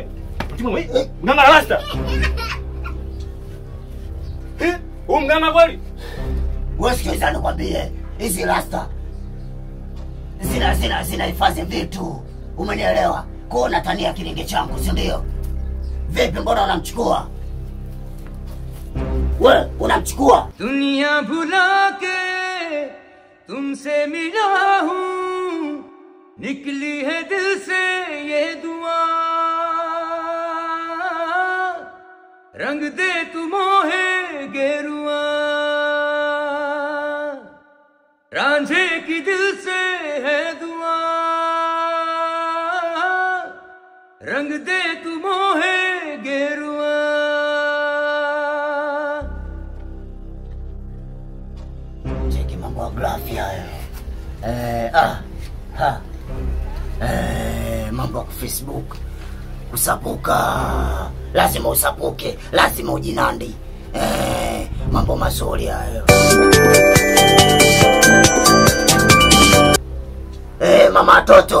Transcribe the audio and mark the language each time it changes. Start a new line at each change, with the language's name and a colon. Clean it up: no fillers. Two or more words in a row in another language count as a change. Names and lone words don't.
Swahili: Mtibu wewe? Mganga rasta. Huyu mganga kweli? Wewe sikiliza nikwambie, hizi rasta zina hifadhi vitu. Umenielewa? Kwa unatania kilinge changu, si ndio? Vipi mbona unamchukua? Wewe unamchukua?
Hindi: दुनिया भुला के तुमसे मिला हूँ, निकली है दिल से ये दुआ, रंग दे तू मोहे गेरुआ, रांझे की दिल से है दुआ, रंग दे तू मोहे गेरुआ.
Swahili: Cheki mambo ya grafia hayo. Mambo ya Facebook. Kusapuka. Lazima usapuke, lazima ujinandi. Mambo mazuri hayo. Mama watoto.